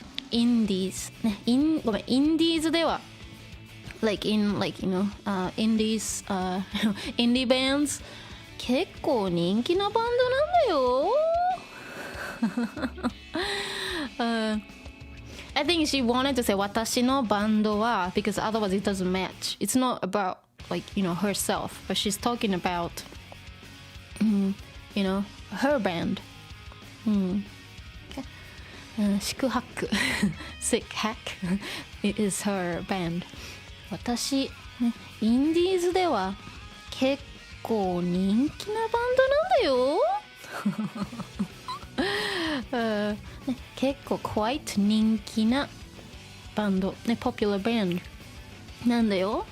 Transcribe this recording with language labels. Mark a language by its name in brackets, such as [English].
[Japanese] インディーズね、インディーズでは [English] like indies, indie bands [Japanese] 結構人気なバンドなんだよ。 [English] I think she wanted to say [Japanese] 私のバンドは [English] because otherwise it doesn't match. It's not about like herself, but she's talking about her band. 宿泊sick hack it is her band. [Japanese] 私、ね、インディーズでは結構人気なバンドなんだよ。結構 [English] quite [Japanese] 人気なバンド、ね、 [English] popular band [Japanese] なんだよ。